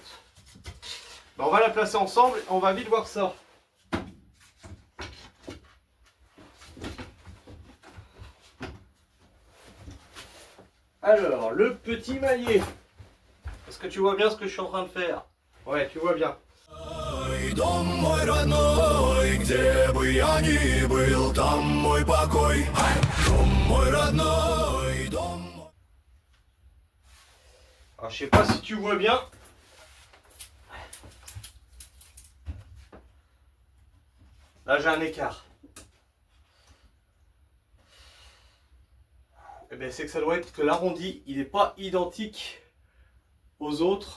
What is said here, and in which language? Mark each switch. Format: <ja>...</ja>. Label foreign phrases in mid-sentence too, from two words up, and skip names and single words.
<fr>Ben, on va la placer ensemble, on va vite voir ça. Alors, le petit maillet. Est-ce que tu vois bien ce que je suis en train de faire? Ouais, tu vois bien.</fr> <ru>Дом мой родной, где бы я ни был, там мой покой. Дом мой родной, дом.</ru> <fr>Alors, je sais pas si tu vois bien. Là, j'ai un écart. Eh bien, c'est que ça doit être que l'arrondi, il n'est pas identique aux autres.</fr>